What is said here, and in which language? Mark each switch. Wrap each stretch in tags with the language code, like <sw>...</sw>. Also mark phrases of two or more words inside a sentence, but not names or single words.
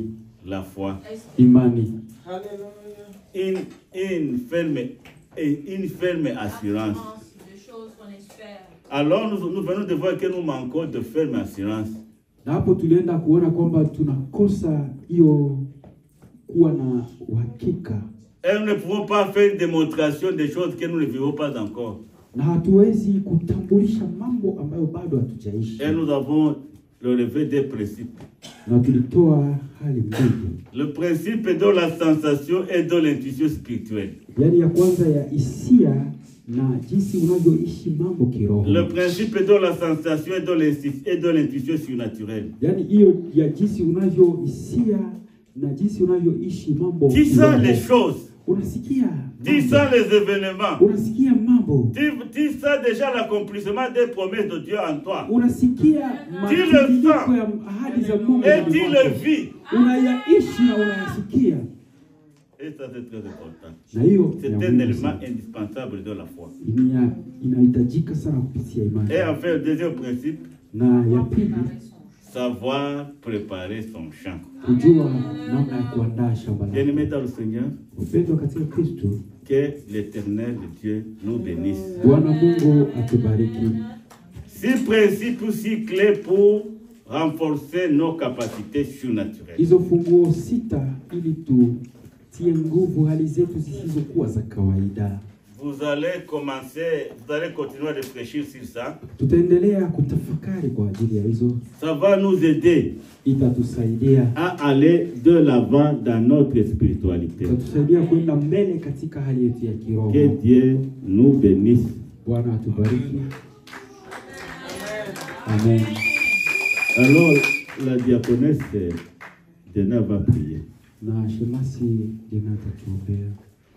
<fr>La foi.</fr> <sw>Imani.</sw> <fr>Une ferme assurance. Des choses qu'on espère. Alors nous venons de voir que nous manquons de ferme assurance.</fr> <sw>Na hapo tulienda kuona kwamba tunakosa hiyo kuwa na uhakika.</sw> <fr>Et nous ne pouvons pas faire une démonstration des choses que nous ne vivons pas encore.</fr> <sw>Na hatuwezi kutambulisha mambo ambayo bado hatujaishi.</sw> <fr>Et nous avons le relevé des principes.</fr> <sw>Na tulitoa hali mbili.</sw> <fr>Le principe de la sensation et de l'intuition spirituelle.</fr> <sw>Yaani ya kwanza ya hisia na jinsi unavyoishi mambo kiroho.</sw> <fr>Le principe de la sensation et de l'intuition surnaturelle.</fr> <sw>Yaani hiyo ya jinsi unavyohisia na jinsi unavyoishi mambo.</sw> <fr>Disant les choses.</fr> <sw>Unasikia.</sw> <fr>Disant les événements.</fr> <sw>Unasikia mambo.</sw> <fr>Disant déjà l'accomplissement des promesses de Dieu en toi.</fr> <sw>Unasikia matimiliko ya ahadi za Mungu.</sw> <fr>Et tu le vis.</fr> <sw>Unayaishi na unayasikia.</sw> <fr>Et ça c'est très important.</fr> <sw>Na hiyo</sw> <fr>C'est un élément indispensable de la foi.</fr> <sw>Inahitajika sana kupitia imani.</sw> <fr>Et enfin, le deuxième principe,</fr> <sw>Na ya pili,</sw> <fr>savoir préparer son champ.</fr> <sw>kujua namna ya kuandaa shamba lako.</sw> <fr>Bien-aimés dans le Seigneur,</fr> <sw>Upendo katika Kristo,</sw> <fr>que l'Éternel Dieu nous bénisse.</fr> <sw>Bwana Mungu atubariki.</sw> <fr>Six principes aussi clés pour renforcer nos capacités surnaturelles.</fr> <sw>Hizo funguo sita ili tutie nguvu hali zetu zisizokuwa za kawaida.</sw> <fr>Vous allez continuer à réfléchir sur ça.</fr> <sw>Tutaendelea kutafakari kwa ajili ya hizo.</sw> <fr>Ça va nous aider</fr> <sw>Itatusaidia.</sw> <fr>à aller de l'avant dans notre spiritualité.</fr> <sw>Itatusaidia kwenda mbele katika hali yetu ya kiroho.</sw> <fr>Que Dieu nous bénisse.</fr> <sw>Bwana atubariki.</sw> <fr>Amen. Alors, la diaconesse Dena va prier.</fr> <sw>Na shemasi Dena atatuombea.</sw>